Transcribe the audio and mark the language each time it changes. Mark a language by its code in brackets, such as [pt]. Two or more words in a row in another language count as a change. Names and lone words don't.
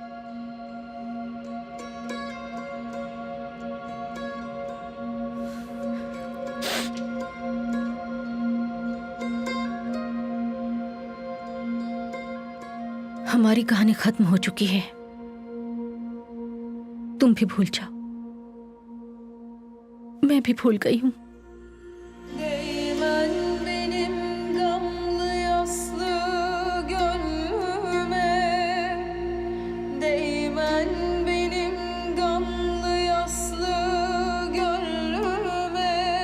[hi] हमारी कहानी खत्म हो चुकी है, तुम भी भूल जाओ। मैं भी भूल गई हूं। [tr] Değmen benim gamlı yaslı gönlüme, değmen benim gamlı yaslı gönlüme.